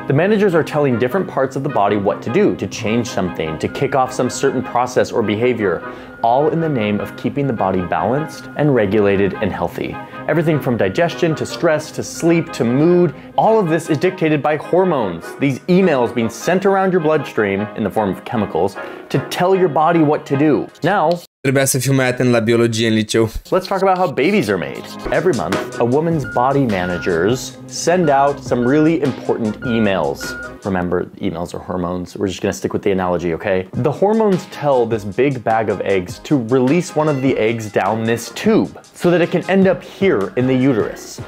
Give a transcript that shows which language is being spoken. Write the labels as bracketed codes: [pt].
[en] The managers are telling different parts of the body what to do, to change something, to kick off some certain process or behavior, all in the name of keeping the body balanced and regulated and healthy. Everything from digestion to stress to sleep to mood, all of this is dictated by hormones, these emails being sent around your bloodstream in the form of chemicals to tell your body what to do. Now, [ro] trebuia să fiu mai atent la biologie în liceu. [en] let's talk about how babies are made. Every month, a woman's body managers send out some really important emails. Remember, emails are hormones. We're just gonna stick with the analogy, okay? The hormones tell this big bag of eggs to release one of the eggs down this tube so that it can end up here in the uterus.